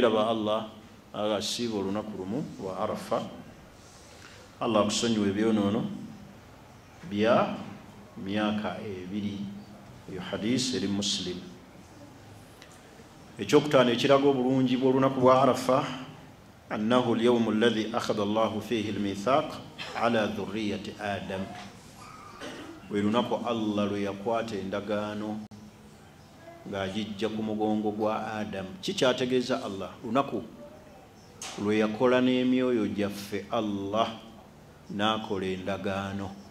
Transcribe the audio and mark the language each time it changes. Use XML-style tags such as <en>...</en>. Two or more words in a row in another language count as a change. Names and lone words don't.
<lg>raba Allah agasiiba olunaku lumu wa Arafa Allah akusonyiwe ebyonoono bya myaka 2 eyo hadisi eri Muslim ekyokutaano ekiraga obulungi bw'olunaku bwa Arafa</lg> <ar>أنه اليوم الذي أخذ الله فيه الميثاق على ذرية آدم</ar> <lg>bwe lunaku Allah lwe yakwata endagaano ng'agijja ku mugongo gwa Adam kikyategeeza Allah lunaku lwe yakola n'emyoyo gyaffe Allah n'akola endagaano</lg>